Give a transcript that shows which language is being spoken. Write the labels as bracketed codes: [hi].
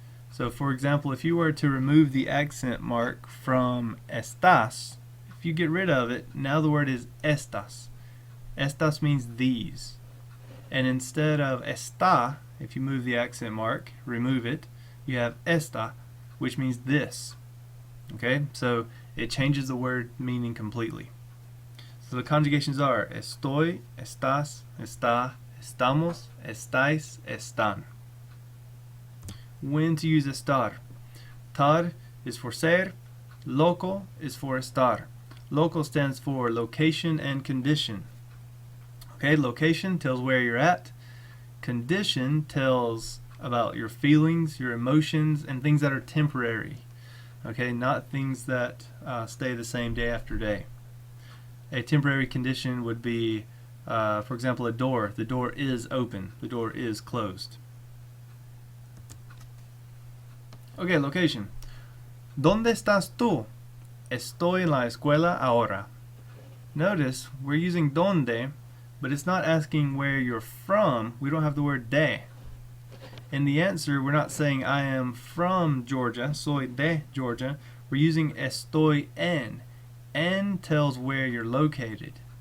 [en] So for example, if you were to remove the accent mark from estás, if you get rid of it, now the word is estas. Estas means these. And instead of está, if you move the accent mark, remove it, you have esta, which means this. Okay, so it changes the word meaning completely. So the conjugations are [es] estoy, estás, está, estamos, estáis, están. [en] When to use estar. Tar is for ser, loco is for estar. Local stands for location and condition. Okay, location tells where you're at. Condition tells about your feelings, your emotions, and things that are temporary. Okay, not things that stay the same day after day. A temporary condition would be, for example, a door. The door is open. The door is closed. Okay, location. [es] ¿Dónde estás tú? Estoy en la escuela ahora. [en] Notice we're using donde, but it's not asking where you're from. We don't have the word de. In the answer, we're not saying I am from Georgia, [es] soy de Georgia. [en] we're using estoy en. En tells where you're located.